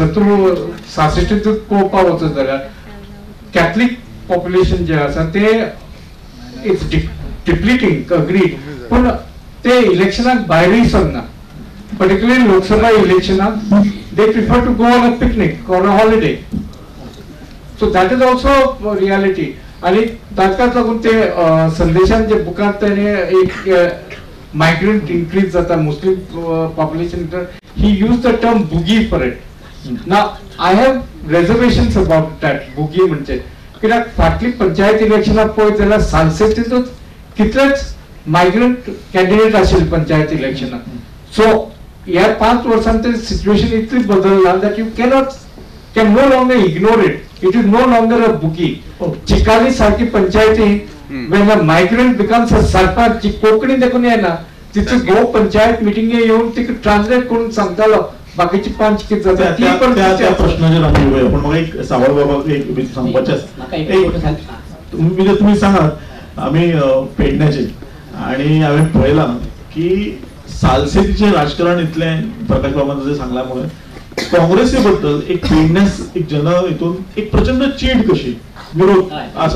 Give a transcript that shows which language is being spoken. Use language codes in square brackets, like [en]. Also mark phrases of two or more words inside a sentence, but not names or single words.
[kok] तूं 66 पळोवपाक वचत जाल्यार [en] Catholic population [kok] जे आसा ते [en] it's depleting agreed, [kok] पण ते इलेक्शनाक भायरूय सरना. [en] पर्टिक्युलरली लोकसभा इलेक्शनाक they prefer to go on a picnic or a holiday. so that is also reality. [kok] आणि ताकाच लागून ते संदेशान जे बुकांत त्याने एक [en] migrant increase [kok] जाता [en] Muslim population. He used the term boogie for it. Now I have reservations about that boogie [kok] म्हणजे कित्याक फाटली पंचायत इलेक्शनाक पळयत जाल्यार सालसेतीतूच कितलेच [en] migrant candidate [kok] आशिल्ले पंचायत इलेक्शनाक. सो ह्या 5 वर्सांत ते सिच्युएशन इतली बदलला [en] that you can no longer ignore it. It is no longer a boogie. [kok] चिकाली सारखी पंचायती [en] when a migrant becomes a [kok] सरपंच जी कोंकणी देखून येना तिथे गो पंचायत मिटिंग येऊन ती ट्रान्सलेट करून सांगतालो बाकीची पंच किती जाता ती पण त्या प्रश्नाचेर आमी येवया. पण म्हाका एक सावळ बाबा एक सांगपाचें तुम्ही सांगात आमी पेडण्याचे आणि हांवें पळयलां की सालसेतीचें राजकारण इतलें प्रकाश बाबान जशें सांगलामुळे काँग्रेसी बद्दल एक पेडण्यास एक जन हितून एक प्रचंड चीड कशी विरोध आसा.